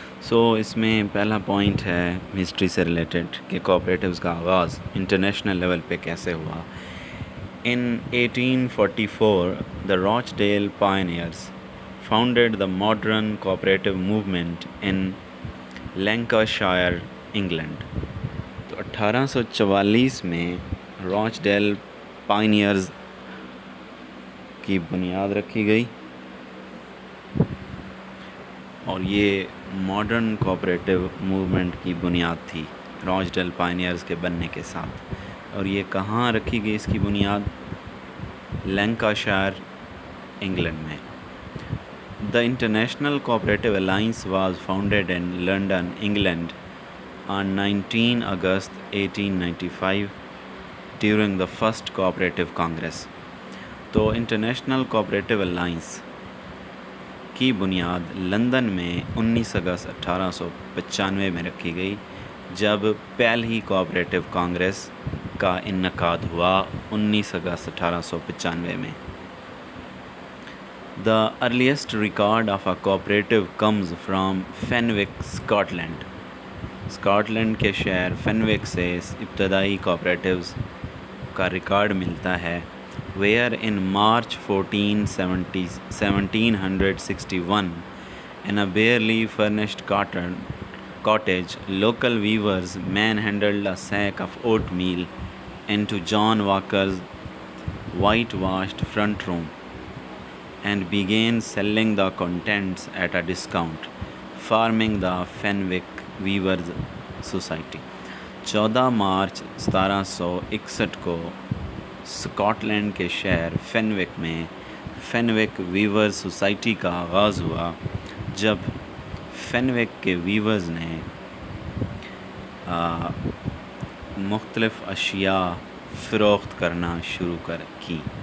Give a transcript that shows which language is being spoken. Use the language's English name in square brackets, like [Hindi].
[Urdu] اس میں پہلا پوائنٹ ہے ہسٹری سے ریلیٹڈ کہ کوآپریٹیوز کا آغاز انٹرنیشنل لیول پہ کیسے ہوا. [English] In 1844, the Rochdale pioneers founded the modern cooperative movement in Lancashire, England. [Urdu] تو 1844 میں راچ ڈیل پائنیئرز کی بنیاد رکھی گئی اور یہ ماڈرن کوآپریٹیو موومنٹ کی بنیاد تھی راچ ڈیل پائنیئرز کے بننے کے ساتھ. اور یہ کہاں رکھی گئی اس کی بنیاد؟ لینکاشائر انگلینڈ میں. [English] The international cooperative alliance was founded in London England on 19 August 1895 during the first cooperative congress. [Urdu] تو انٹرنیشنل کوآپریٹیو الائنس کی بنیاد لندن میں 19 اگست 1895 میں رکھی گئی جب پہلی کوآپریٹیو کانگریس کا انعقاد ہوا 19 اگست 1895 میں. [English] The earliest record of a cooperative comes from Fenwick, Scotland. [Urdu] Scott land کے شہر فینوک سے ابتدائی کوآپریٹیوز کا ریکارڈ ملتا ہے. [English] Where in March 1761 in a barely furnished cottage, local weavers manhandled a sack of oatmeal into John Walker's whitewashed front room and began selling the contents at a discount, forming the Fenwick weavers society. [Urdu] 14 March 1761 کو Scott land کے شہر فینوک میں فینوک viewers society کا آغاز ہوا جب فینوک کے viewers نے مختلف اشیاء فروخت کرنا شروع کی.